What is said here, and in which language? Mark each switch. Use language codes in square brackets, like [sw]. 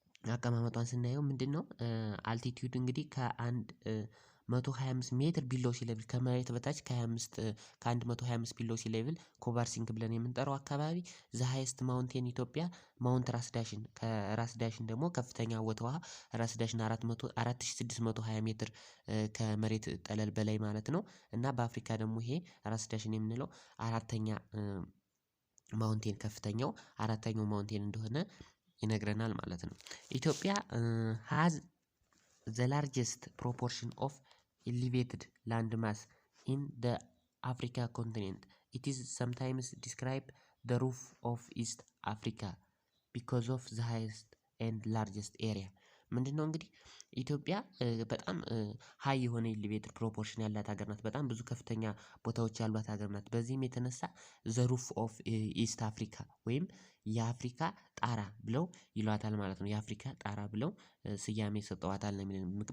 [am] አቀማመጧን ስናየው ምንድነው አልቲቲዩድ እንግዲህ ከ125 ሜትር ቢሎው ሲ ሌቭል ከመሬት በታች ከ125 ቢሎው ሲ ሌቭል ኮቫርሲንግ ብለን የምንጠራው አካባቢ ዘ ሃይስት ማውንቴን ኢትዮጵያ ማውንት ራስ ዳሽን ከራስ ዳሽን ደግሞ ከፍተኛ ቦታዋ ራስ ዳሽን 4620 ሜትር ከመሬት ጠለል በላይ ማለት ነው። እና በአፍሪካ ደግሞ ይሄ ራስ ዳሽን የምንለው አራተኛ ማውንቴን ከፍተኛው አራተኛው ማውንቴን እንደሆነ ይነግረናል ማለት ነው። ኢትዮጵያ [en] has the largest proportion of elevated land mass in the Africa continent. It is sometimes described the roof of East Africa because of the highest and largest area. [am] ምንድነው እንግዲህ ኢትዮጵያ በጣም ሃይ የሆነ ኤሊቬትድ ፕሮፖርሽን ያላት ሀገር ናት። በጣም ብዙ ከፍተኛ ቦታዎች ያሏት ሀገር ናት። በዚህም የተነሳ ዘ ሩፍ ኦፍ ኢስት አፍሪካ ወይም የአፍሪካ ጣራ ብለው ይሏታል ማለት ነው። የአፍሪካ ጣራ ብለው ስያሜ ሰጠዋታል ነው የሚለው።